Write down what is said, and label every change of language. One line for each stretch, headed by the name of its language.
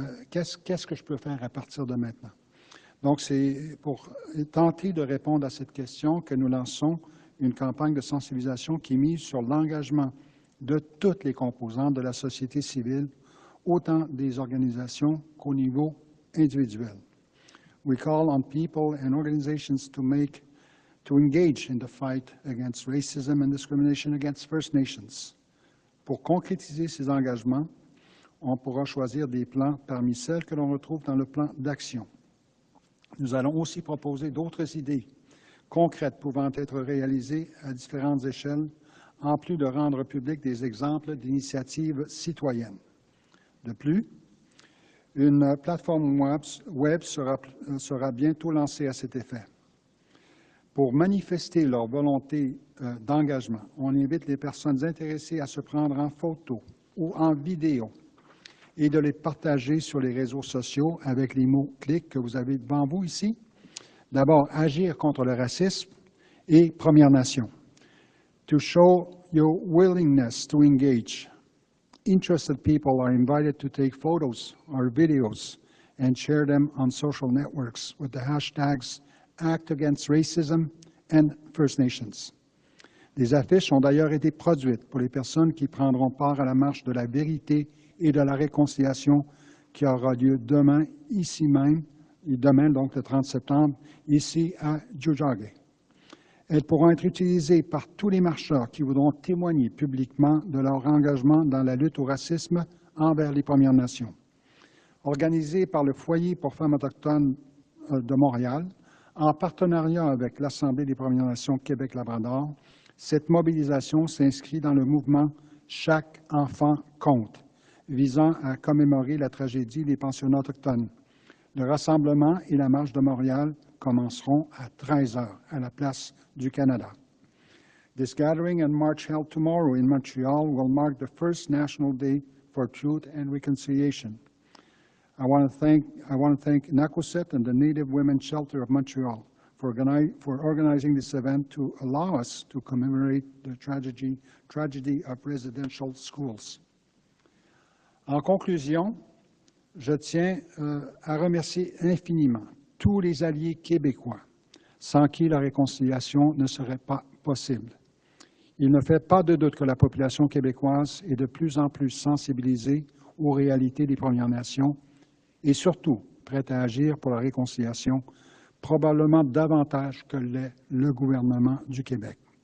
French: Qu'est-ce que je peux faire à partir de maintenant? Donc, c'est pour tenter de répondre à cette question que nous lançons une campagne de sensibilisation qui mise sur l'engagement de toutes les composantes de la société civile, autant des organisations qu'au niveau individuel.
English: We call on people and organizations to engage in the fight against racism and discrimination against First Nations.
French: Pour concrétiser ces engagements, on pourra choisir des plans parmi celles que l'on retrouve dans le plan d'action. Nous allons aussi proposer d'autres idées concrètes pouvant être réalisées à différentes échelles, en plus de rendre publics des exemples d'initiatives citoyennes. De plus, une plateforme web sera bientôt lancée à cet effet. Pour manifester leur volonté d'engagement, on invite les personnes intéressées à se prendre en photo ou en vidéo et de les partager sur les réseaux sociaux avec les mots-clics que vous avez devant vous ici. D'abord, agir contre le racisme et Premières Nations.
English: To show your willingness to engage, interested people are invited to take photos or videos and share them on social networks with the hashtags Act Against Racism and First Nations.
French: Des affiches ont d'ailleurs été produites pour les personnes qui prendront part à la marche de la vérité et de la réconciliation qui aura lieu demain, ici même, et demain, donc le 30 septembre, ici à Tiohtià:ke. Elles pourront être utilisées par tous les marcheurs qui voudront témoigner publiquement de leur engagement dans la lutte au racisme envers les Premières Nations. Organisée par le Foyer pour femmes autochtones de Montréal, en partenariat avec l'Assemblée des Premières Nations Québec-Labrador, cette mobilisation s'inscrit dans le mouvement « Chaque enfant compte », visant à commémorer la tragédie des pensionnats autochtones. Le rassemblement et la marche de Montréal commenceront à 13 heures à la place du Canada.
English: This gathering and march held tomorrow in Montreal will mark the first National Day for Truth and Reconciliation. I want to thank Nakuset and the Native Women's Shelter of Montreal for organizing this event to allow us to commemorate the tragedy of residential schools.
French: En conclusion, je tiens à remercier infiniment tous les alliés québécois, sans qui la réconciliation ne serait pas possible. Il ne fait pas de doute que la population québécoise est de plus en plus sensibilisée aux réalités des Premières Nations et surtout prête à agir pour la réconciliation, probablement davantage que l'est le gouvernement du Québec.